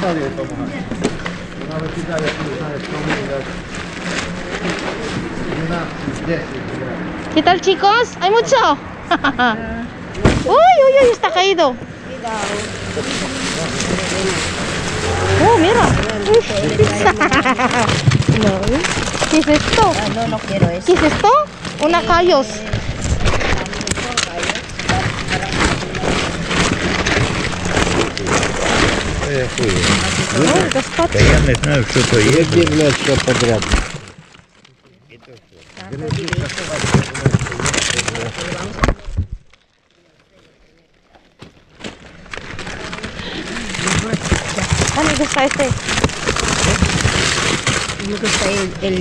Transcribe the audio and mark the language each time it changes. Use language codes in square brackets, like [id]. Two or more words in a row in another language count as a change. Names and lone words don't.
[es] ¿Qué tal, chicos? ¿Hay mucho? Uy, está caído. Oh, mira. ¿Qué es esto? No quiero eso. ¿Qué es esto? Una callos. [ru] Ой, господи. Я не знаю, что то есть. Все подряд. [es] Ah, me gusta este. Me gusta el